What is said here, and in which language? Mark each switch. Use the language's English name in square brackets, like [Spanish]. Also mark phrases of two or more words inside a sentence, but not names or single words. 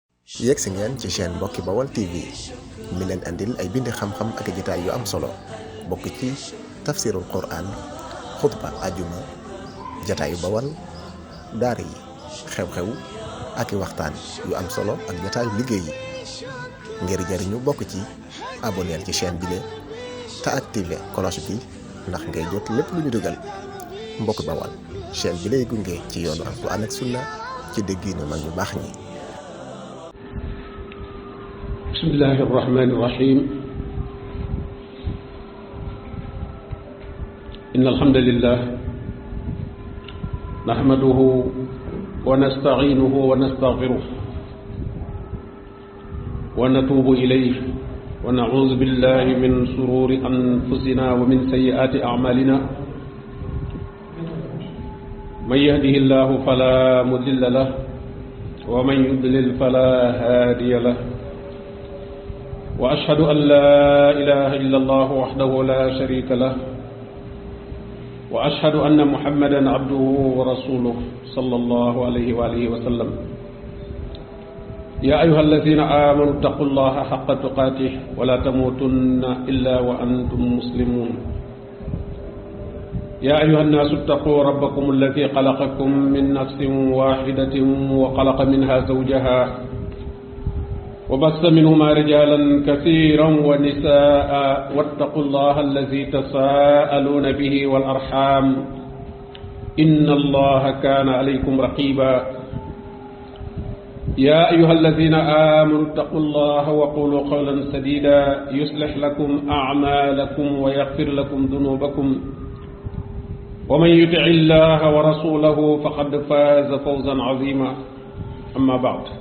[Wolof] yegg si ngeen ci chaîne Mbokki Bawol TV mi leen andil ay bindi xam-xam ak jotaay yu am solo bokk ci tafsirul Quran xutba ajuma jotaayu Bawol daara yi xew-xew ak i waxtaan yu am solo ak jotaayu liggéey yi ngir jariñu bokk ci abonneel ci chaîne bi te activé cloche bi ndax ngay jot lépp lu ñu dugal Mbokki Bawol chaîne bi lay gunge ci yoonu Alxuraan ak sunna ci déggiinu mag ñu baax ñi. [Arabic] بسم الله الرحمن الرحيم إن الحمد لله نحمده ونستعينه ونستغفره ونتوب إليه ونعوذ بالله من شرور أنفسنا ومن سيئات أعمالنا من يهده الله فلا مضل له ومن يضلل فلا هادي له وأشهد أن لا إله إلا الله وحده لا شريك له وأشهد أن محمدا عبده ورسوله صلى الله عليه وعلى آله وسلم يا أيها الذين آمنوا اتقوا الله حق تقاته ولا تموتن إلا وأنتم مسلمون يا أيها الناس اتقوا ربكم الذي خلقكم من نفس واحدة وخلق منها زوجها وبث منهما رجالا كثيرا ونساء واتقوا الله الذي تساءلون به والأرحام إن الله كان عليكم رقيبا يا أيها الذين آمنوا اتقوا الله وقولوا قولا سديدا يصلح لكم أعمالكم ويغفر لكم ذنوبكم ومن يطع الله ورسوله فقد فاز فوزا عظيما أما بعد